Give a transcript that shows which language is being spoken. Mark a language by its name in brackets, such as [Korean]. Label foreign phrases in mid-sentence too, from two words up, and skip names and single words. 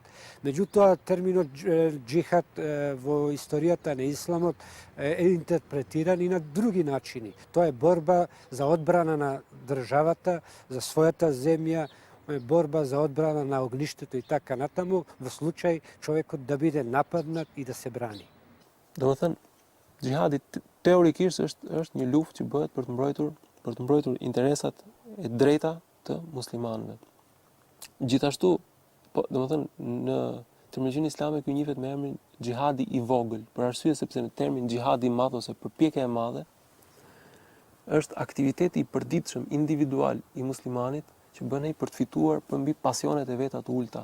[Macedonian] Меѓутоа, терминот джихад во историјата на исламот е интерпретиран и на други начини. Тоа е борба за одбрана на државата, за својата земја, борба за одбрана на огништето и така натаму, во случај човекот да биде нападнат и да се брани. [Albanian] Domethënë, xhihadi teorikisht është një luftë që bëhet për të mbrojtur interesat e drejta të muslimanëve. Gjithashtu, domethënë në terminologjinë islame ky njihet me emrin xhihadi I vogël, për arsye sepse në termin xhihadi I madh ose përpjekja e madhe është aktiviteti i përditshëm individual i muslimanit që bën ai për të fituar përmbi pasionet e veta të ulta.